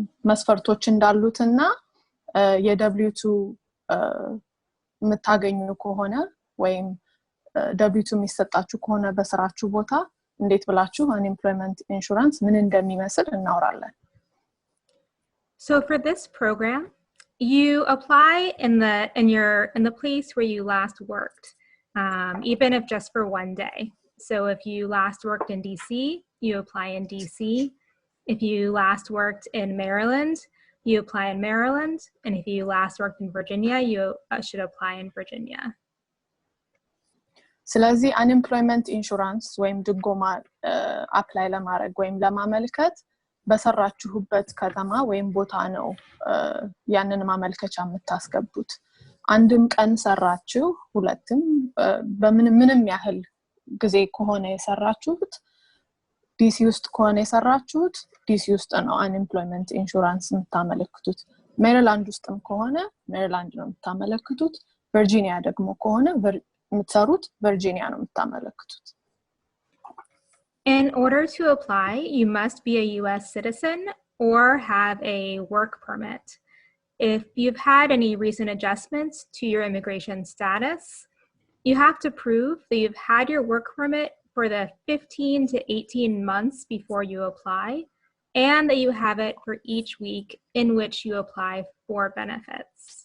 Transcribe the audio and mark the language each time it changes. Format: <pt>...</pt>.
<am>መስፈርቶች እንዳሉትና የW2 የምታገኙ ከሆነ ወይም W2 የሚሰጣችሁ ከሆነ በስራችሁ ቦታ እንዴት ብላችሁ unemployment insurance ምን እንደሚመስል እናወራለን.</am> <en>So for this program, you apply in the place where you last worked, even if just for one day. So if you last worked in DC, you apply in DC. If you last worked in Maryland, you apply in Maryland. And if you last worked in Virginia, you should apply in Virginia.</en> <am>ስለዚህ unemployment insurance ወይም ድጎማ apply ለማድረግ ወይም ለማመልከት በሰራችሁበት ከተማ ወይም ቦታ ነው ያንን ማመልከቻ የምታስገቡት. አንድም ቀን ሰራችሁ ሁለትም በምንም ያህል ጊዜ ከሆነ የሰራችሁት ዲሲ ውስጥ ከሆነ የሰራችሁት ዲሲ ውስጥ ነው unemployment insurance የምታመለክቱት. ሜሪላንድ ውስጥም ከሆነ ሜሪላንድ ነው የምታመለክቱት. ቨርጂኒያ ደግሞ ከሆነ የምትሰሩት ቨርጂኒያ ነው የምታመለክቱት.</am> <en>In order to apply, you must be a US citizen or have a work permit. If you've had any recent adjustments to your immigration status, you have to prove that you've had your work permit for the 15 to 18 months before you apply, and that you have it for each week in which you apply for benefits.</en>